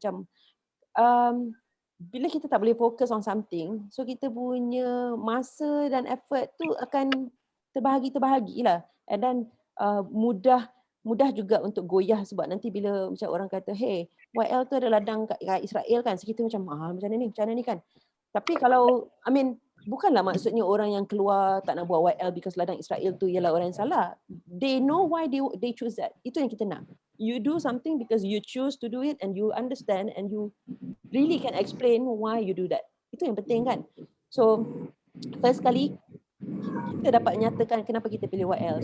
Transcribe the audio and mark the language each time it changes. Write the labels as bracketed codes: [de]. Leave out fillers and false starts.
[ms] Macam bila kita tak boleh fokus on something, so kita punya masa dan effort tu akan terbahagi lah, [en] and then [ms] mudah juga untuk goyah sebab nanti bila macam orang kata hey, YL tu ada ladang kat Israel kan, so kita macam macam mana ni kan. Tapi kalau bukanlah maksudnya orang yang keluar tak nak buat YL [en] because [ms] ladang Israel tu ialah orang yang salah. [en] They know why they choose that. [ms] Itu yang kita nak. [en] You do something because you choose to do it and you understand and you really can explain why you do that. [ms] Itu yang penting kan. So first kali kita dapat nyatakan kenapa kita pilih YL.